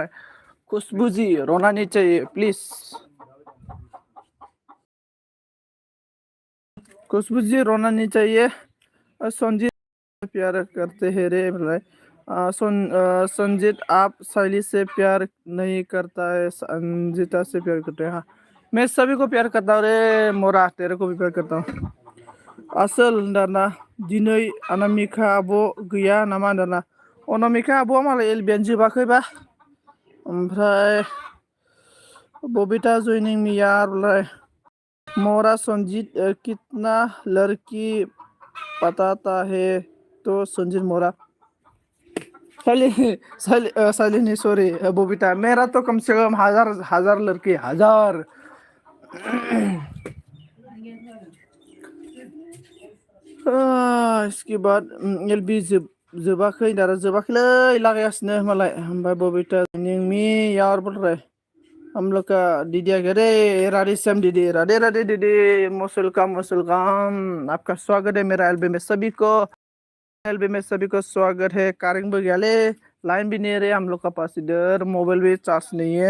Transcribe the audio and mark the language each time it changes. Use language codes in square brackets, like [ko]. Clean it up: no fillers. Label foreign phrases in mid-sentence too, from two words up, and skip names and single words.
[hi] खुशबू जी रोना नहीं चाहिए प्लीज। खुशबू जी रोना नहीं चाहिए। संजीत प्यार करते हैं रे भाई। संजीत आप शैली से प्यार नहीं करता है, संजीता से प्यार करते हैं। हाँ मैं सभी को प्यार करता हूँ रे मोरा, तेरे को भी प्यार करता हूँ। [brx] असल दाना दिनै अनामिका आब' गैया नामा दाना? अनामिका आब'आ मालाय एलबिएन जोबाखैबा। ओमफ्राय बबिता जइनिं मी यार। [hi] मोरा संजीत कितना लड़की बताता है तो संजीत मोरा। शालिनी सॉरी बबीता, मेरा तो कम से कम हजार हजार लड़की हजार। [brx] इसके बाद एलबी जोबाखै दारा जोबाखैलै लागायासिनो मालाय। [hi] ओमफ्राय बबीता निंमी यार बोल रहे हम लोग का दीदी आ गया रे। राधे श्याम दीदी, राधे राधे दीदी। [en] most welcome [hi] आपका स्वागत है मेरा एल्बम में सभी को। एल्बम में सभी को स्वागत है। कारेंग भी गया ले, लाइन भी नहीं है रे हम लोग का पास इधर, मोबाइल भी चार्ज नहीं है।